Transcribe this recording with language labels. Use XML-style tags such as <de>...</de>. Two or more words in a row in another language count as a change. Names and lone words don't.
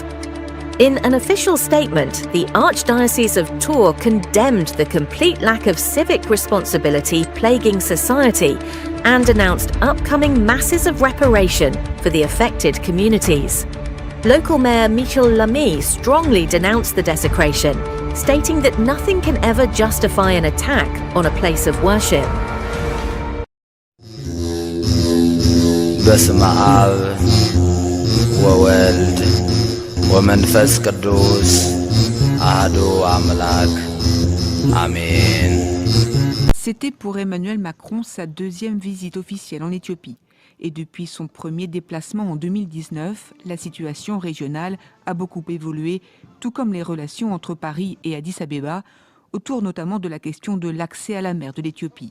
<en>In an official statement, the Archdiocese of Tours condemned the complete lack of civic responsibility plaguing society and announced upcoming Masses of Reparation for the affected communities. Local Mayor Michel Lamy strongly denounced the desecration, stating that nothing can ever justify an attack on a place of worship.</en> <gez>በስመ አብ ወወልድ ወመንፈስ ቅዱስ አሐዱ አምላክ አሜን.</gez> <fr>C'était pour Emmanuel Macron sa 2e visite officielle en Éthiopie. Et depuis son premier déplacement en 2019, la situation régionale a beaucoup évolué, tout comme les relations entre Paris et Addis Abeba, autour notamment de la question de l'accès à la mer de l'Éthiopie.</fr>